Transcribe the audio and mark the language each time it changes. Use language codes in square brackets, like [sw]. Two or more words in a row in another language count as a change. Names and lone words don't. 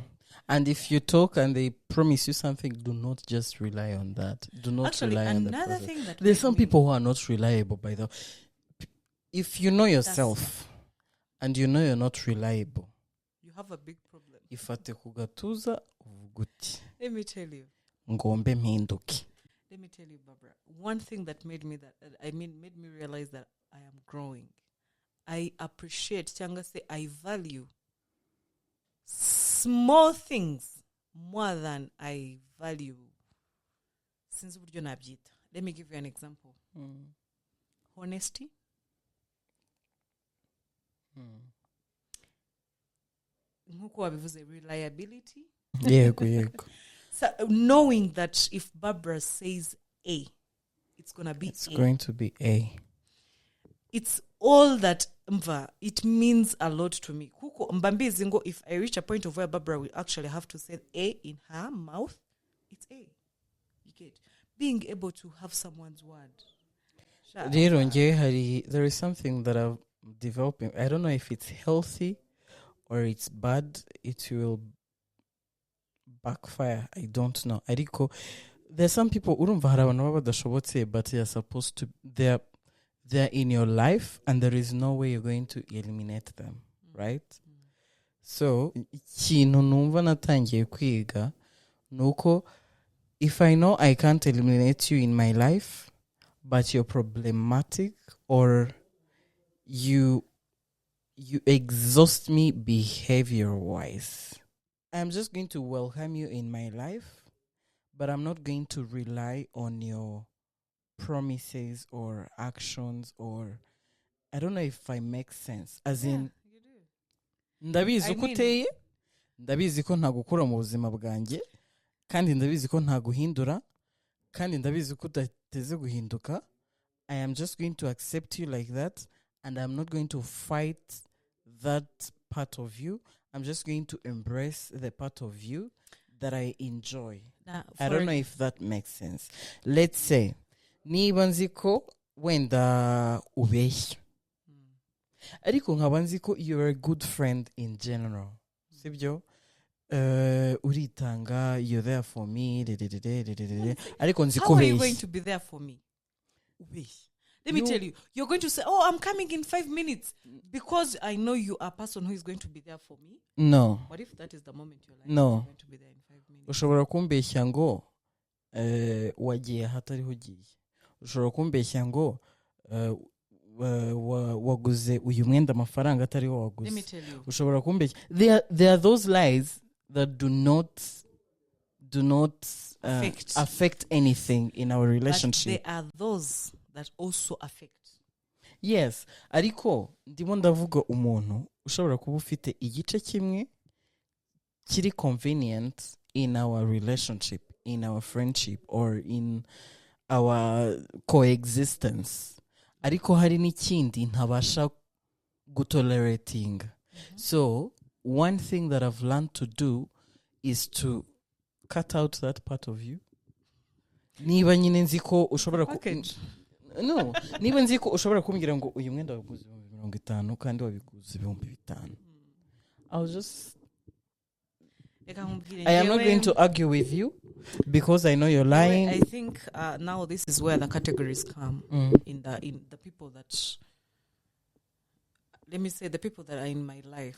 [en] And if you talk and they promise you something, do not just rely on that. Do not rely on the process. Thing that there's some people who are not reliable, by the way. If you know yourself and you know you're not reliable, you have a big problem. [rw] Ifate kugatuza guti [en] Let me tell you. [rw] ngombe mpinduke. [en] Let me tell you, Barbara. One thing that made me made me realize that I am growing. I appreciate, [rw] cyangwa se [en] I value small things more than I value. [rw] Since uburyo nabyita. [en] Let me give you an example. Honesty. [rw] Nkuko wabivuze, reliability. Yego. [en] So knowing that if Barbara says A, it's gonna be It's A. going to be A. It's all that it means a lot to me. [rw] Kuko mbambi zingo, [en] if I reach a point of where Barbara will actually have to say A in her mouth, it's A. You get being able to have someone's word. There is something that I'm developing. I don't know if it's healthy or it's bad. It will backfire. I don't know. [rw] Ariko, [en] there's some people [rw] urumva hari abantu baba badashobotse, [en] but they are supposed to. They're in your life, and there is no way you're going to eliminate them, right? So, [rw] ikintu numva natangiye kwiga nuko [en] if I know I can't eliminate you in my life, but you're problematic or you exhaust me behavior-wise, I'm just going to welcome you in my life, but I'm not going to rely on your promises or actions, or I don't know if I make sense. As in, you do. [rw] ndabizi uko uteye, ndabizi ko ntagukura mu buzima bwanjye, kandi ndabizi ko ntaguhindura, kandi ndabizi ko udateze guhinduka. [en] I am just going to accept you like that, and I'm not going to fight that part of you. I'm just going to embrace the part of you that I enjoy. I don't know if that makes sense. Let's say, [rw] niba nzi ko wenda ubeshya, ariko nkaba nzi ko [en] you're a good friend in general, [rw] sibyo? [en] Uritanga, you're there for me, [rw] ariko nzi ko [en] how are you going [rw] ubeshya. [en] to be there for me? Let me tell you, you're going to say, oh, I'm coming in 5 minutes because I know you are a person who is going to be there for me. No. What if that is the moment you're like, No. I'm going to be there in 5 minutes? [rw] Ushobora kumbeshya ngo wagiye hatariho ugiye. Ushobora kumbeshya ngo waguze uyu mwenda amafaranga atariho waguze. [en] Let me tell you. [rw] Ushobora kumbeshya. [en] There are those lies that do not affect anything in our relationship. But there are those that also affect. Yes, [rw] ariko ndimo ndavuga umuntu ushobora kuba ufite igice kimwe kiri [en] convenient in our relationship, in our friendship, or in our coexistence. [rw] Ariko hari n'ikindi ntabasha gutolerating. [en] So, one thing that I've learned to do is to cut out that part of you. [rw] Niba nyine nzi ko ushobora no, niba nzi ko ushobora kumbwira ngo uyu mwenda waguze 50 kandi wabiguze 5,000. [en] I am not going to argue with you because I know you're lying. I think now this is where the categories come in the people that, let me say, the people that are in my life.